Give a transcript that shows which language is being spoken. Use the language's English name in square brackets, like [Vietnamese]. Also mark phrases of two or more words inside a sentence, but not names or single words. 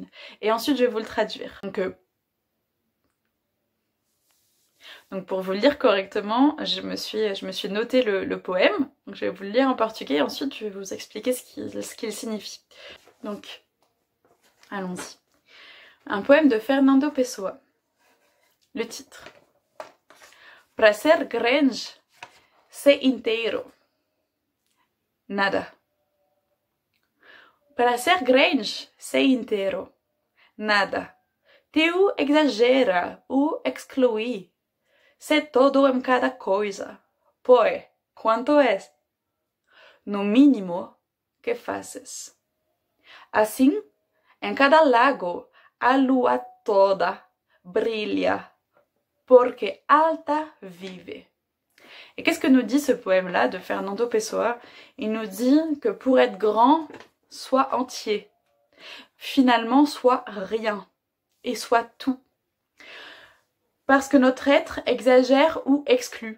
[French] Et ensuite, je vais vous le traduire. Donc pour vous le lire correctement, je me suis noté le poème. Donc je vais vous le lire en portugais et ensuite je vais vous expliquer ce qu'il signifie. Donc, allons-y. Un poème de Fernando Pessoa. Le titre. [Portuguese] Para ser grande, ser inteiro. Nada. Para ser grande, ser inteiro. Nada. Teu exagera ou exclui. Ser todo em cada coisa. Pois, quanto és? No mínimo que fazes. Assim, em cada lago, a lua toda brilha, porque alta vive. [French] Et qu'est-ce que nous dit ce poème-là de Fernando Pessoa? Il nous dit que pour être grand, sois entier. Finalement, sois rien. Et sois tout. Parce que notre être exagère ou exclut.